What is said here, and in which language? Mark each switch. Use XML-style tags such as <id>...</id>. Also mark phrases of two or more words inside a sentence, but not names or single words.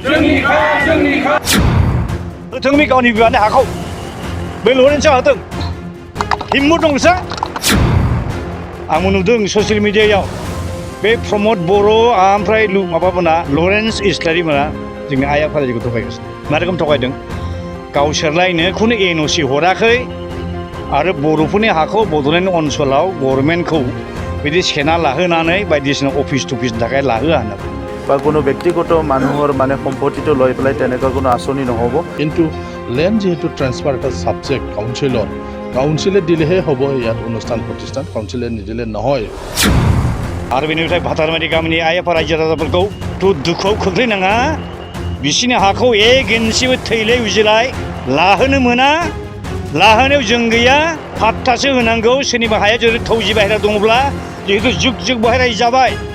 <brx>जोंनि गावनि बिबाननि हाखौ बे लरेन्सआ होदों हिम्मत दंसा आंबो नुदों ससियेल मिडियायाव बे प्रमद बर' ओमफ्राय माबामोना लरेन्स इस्लारि मोना जोंनि आइ आफाखौ थगायगासिनो मा रोखोम थगायदों गावसोरलायनो खुनु एनअसि हराखै आरो बर'फोरनि हाखौ बड'लेण्ड ओनसोलाव गभर्नमेन्टखौ बिदि सेना लाहोनानै बायदिसिना अफिस टुफिसनि थाखाय लाहोआ होनना</brx> <as>বা কোনো ব্যক্তিগত মানুহৰ মানে সম্পত্তিটো লৈ পেলাই তেনেকুৱা কোনো আঁচনি নহ'ব কিন্তু লেণ্ড যিহেতু ট্ৰেন্সফাৰ এটা ছাবজেক্ট কাউন্সিলে দিলেহে হ'ব ইয়াত অনুষ্ঠান প্ৰতিষ্ঠান কাউন্সিলে নিদিলে নহয়</as> <brx>आरो बेनिफ्राय भातारमारि गामिनि आइ आफा रायजो राजाफोरखौ दुखुआव खोख्लैनाङा बिसिनि हाखौ एक इन्सिबो थैलाय उजिलाय लाहोनो मोना लाहोनायाव जों गैया फात्तासो होनांगौ सोरनिबा हाया जुदि थौजि बाहेरा दङब्ला जिहेतु जुग जुग बाहेरा जाबाय</brx>